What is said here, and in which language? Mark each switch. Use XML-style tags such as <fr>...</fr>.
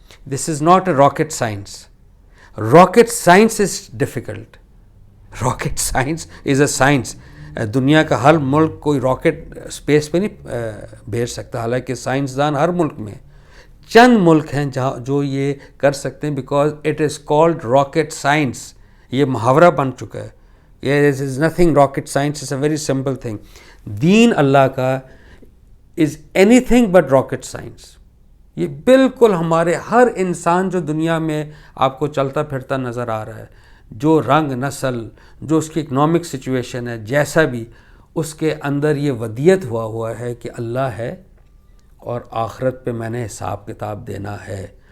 <en>This is not a rocket science. Rocket science is difficult. Rocket science is a science.</en> <ur>دنیا کا ہر ملک کوئی rocket space پہ نہیں بھیج سکتا، حالانکہ سائنسدان ہر ملک میں، چند ملک ہیں جہاں جو یہ کر سکتے ہیں،</ur> <en>Because it is called rocket science.</en> <ur>یہ محاورہ بن چکا ہے.</ur> <en>There is nothing rocket science, is a very simple thing.</en> <ur>دین اللہ کا</ur> <en>is anything but rocket science.</en> <ur>یہ بالکل ہمارے ہر انسان جو دنیا میں آپ کو چلتا پھرتا نظر آ رہا ہے، جو رنگ نسل، جو اس کی اکنامک سچویشن ہے، جیسا بھی، اس کے اندر یہ ودیت ہوا ہے کہ اللہ ہے اور آخرت پہ میں نے حساب کتاب دینا ہے.</ur>